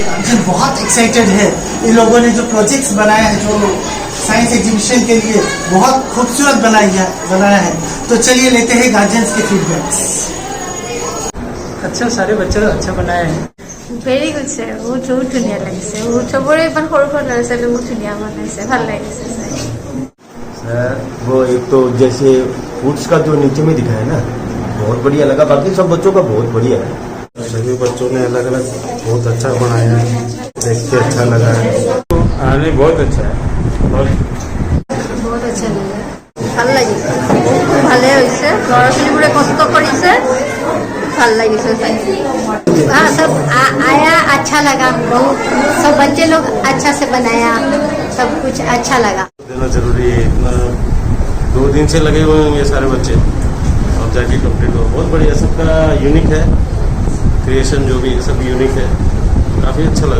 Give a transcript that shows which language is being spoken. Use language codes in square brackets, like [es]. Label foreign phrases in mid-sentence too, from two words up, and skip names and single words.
[hi] गार्जियन बहुत एक्साइटेड है। इन लोगों ने जो प्रोजेक्ट्स बनाया है, जो [en] science exhibition [hi] के लिए बहुत खूबसूरत बनाया है। तो चलिए लेते हैं गार्जियंस के फीडबैक्स। अच्छा, सारे बच्चे अच्छा बनाए हैं। [en] very good sir, [as] বহুত ধুনীয়া লাগিছে। চবৰে ইমান সৰু সৰু ল'ৰা ছোৱালী বহুত ধুনীয়া বনাইছে, ভাল লাগিছে চাই। [hi] सर वो एक तो जैसे फूड्स का जो नीचे में दिखाया ना, बहुत बढ़िया लगा। बाकी सब बच्चों का बहुत बढ़िया है। सभी बच्चों ने अलग अलग बहुत अच्छा बनाया है, देख के अच्छा लगा है। नहीं, बहुत अच्छा है, [as] বহুত আচ্ছা লাগে, ভাল লাগিছে, ভালে হৈছে। ল'ৰা ছোৱালীবোৰে কষ্ট কৰিছে, ভাল লাগিছে চাই। [hi] हाँ, सब आया, अच्छा लगा बहुत। सब बच्चे लोग अच्छा से बनाया, सब कुछ अच्छा लगा। देना जरूरी है, इतना 2 दिन से लगे हुए हैं ये सारे बच्चे, और जाके कंप्लीट हो। बहुत बढ़िया, सबका यूनिक है, क्रिएशन जो भी सब यूनिक है, काफ़ी अच्छा लगा।